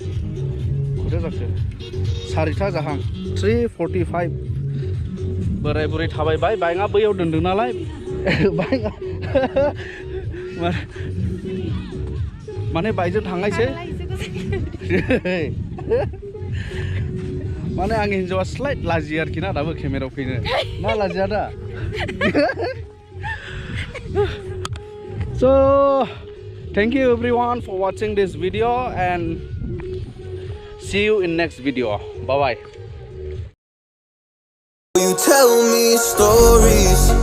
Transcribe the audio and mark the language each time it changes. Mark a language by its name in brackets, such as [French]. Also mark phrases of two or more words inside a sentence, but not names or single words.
[Bodo] खयथा जाखो 4टा जाहां 3:45 बोराय बुरै थाबायबाय बाइकआ बैयाव दोनदों नालाय बाइकआ माने बाइकजों थांनायसै माने आंनि हिन्जावा स्लाइट लाजियो आरोखि ना दाबो केमेरायाव फैनो ना लाजिया दा [English] So thank you everyone for watching this video and see you in next video. Bye bye. You tell me stories.